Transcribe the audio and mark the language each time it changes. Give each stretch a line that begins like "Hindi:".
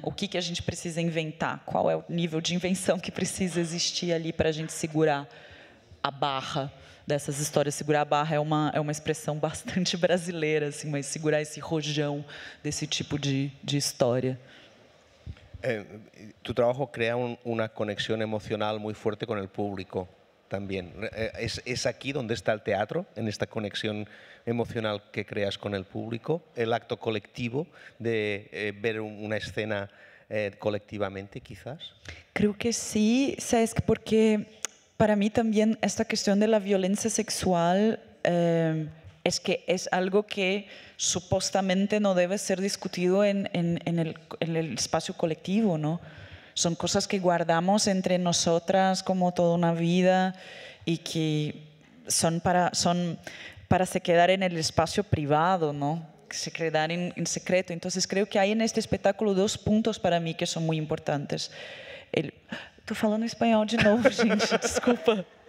Portuguese: O que a gente precisa inventar? Qual é o nível de invenção que precisa existir ali para a gente segurar a barra dessas histórias? Segurar a barra é uma expressão bastante brasileira, assim, mas segurar esse rojão desse tipo de história.
Spanish: Tu trabajo crea una conexión emocional muy fuerte con el público también. ¿Es aquí donde está el teatro, en esta conexión emocional que creas con el público? ¿El acto colectivo de ver una escena colectivamente, quizás? Creo que sí, Cesc, porque para mí también esta cuestión de la violencia sexual es que es algo que supuestamente no debe ser discutido en el espacio colectivo, ¿no? Son cosas que guardamos entre nosotras como toda una vida y que son para se quedar en el espacio privado, ¿no? Se quedar en secreto. Entonces, creo que hay en este espectáculo dos puntos para mí que son muy importantes.
Portuguese: Estou falando espanhol de novo, gente, desculpa.